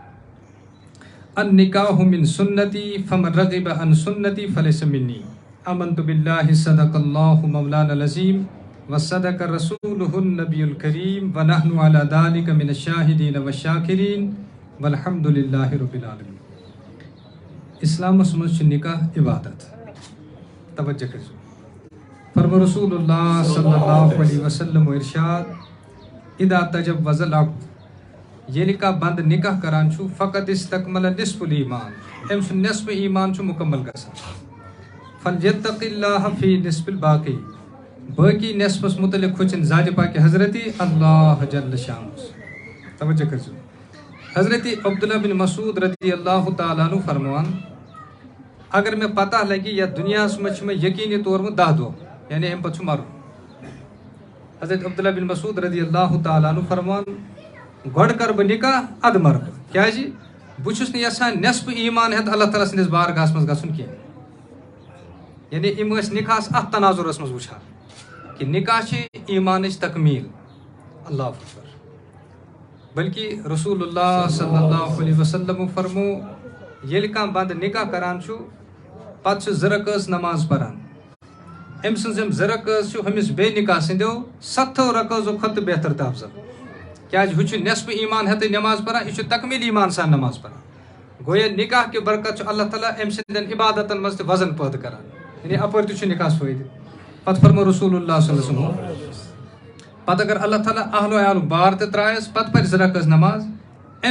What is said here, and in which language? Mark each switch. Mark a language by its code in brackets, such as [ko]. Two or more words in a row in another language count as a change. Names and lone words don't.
[ar] النكاح من سنتي فمن رغب عن سنتي فليس مني آمنت بالله صدق الله مولانا العظيم وصدق رسوله النبي الكريم ونحن على ذلك من الشاهدين والشاكرين والحمد لله رب العالمين. [ks] اسلام مز نکاح عبادت توجہ کرو فرمو رسول اللہ [ar] صلی اللہ علیہ وسلم [ks] ارشاد [ar] اذا تجوز العبد [ks] ییٚلہِ کانٛہہ بنٛدٕ نکاح کران چھُ فقط [ar] استکمل نصف الایمان [ks] أمۍ سُنٛد نصف ایمان چھُ مکمل گژھان [ar] فلیتق اللہ فی نصف الباقی [ks] باقی نصفس متعلق کھوژن ذاتِ پاک حضرت اللہ جل شانہ توجہ کٔرزیٚو حضرت عبداللہ بن مسعود [ar] رضی اللہ تعالیٰ عنہ [ks] فرمان اگر مےٚ پتہ لگہِ یتھ دُنیاہس منٛز چھُ مےٚ یقیٖنی طور وۄنۍ 10 دۄہ یعنی اَمہِ پتہٕ چھُ مرُن حضرت عبداللہ بن مسعود [ar] رضی اللہ تعالیٰ عنہ [ks] فرمان گۄڈٕ کر بہٕ نکاح ادٕ مر بہٕ کیازِ بہٕ چھُس نہٕ یژھان نصف ایمان ہٮ۪تھ اللہ تعالیٰ سٕنٛدِس بارگاہس منٛز گژھُن کینٛہہ یعنی یِم ٲسۍ نکاحس اتھ تناظرس منٛز وٕچھان کہِ نکاح چھِ ایمانٕچ تکمیٖل [ar] اللہ اکبر [ks] بلکہ رسول اللہ [ar] صلی اللہ علیہ وسلم [ks] فرمو ییٚلہِ کانٛہہ بنٛدٕ نکاح کران چھُ پتہٕ چھُ 2 رکٲژ نماز پران أمۍ سٕنٛز یِم 2 رکٲژ چھِ ہُمِس بیٚیہِ نکاح سٕنٛدیو 7 رکٲژو کھۄتہٕ بہتر تہٕ افضل کیازِ ہُہ چھُ نصف ایمان ہٮ۪تھٕے نماز پران یہِ چھُ تکمیٖل ایمان سان نماز پران گویا نکاح کہِ برکت چھُ اللہ تعالیٰ أمۍ سٕنٛدٮ۪ن عبادتن منٛز تہِ وزن پٲدٕ کران یعنی اپٲرۍ تہِ چھُ نکاحس فٲیدٕ پتہٕ فرمو رسول اللہ [ar] صلی اللہ علیہ وسلم [ks] پتہٕ اگر اللہ تعالیٰ اہل و عیالُک بار تہِ ترایس پتہٕ پرِ 2 رکٲژ نماز أمۍ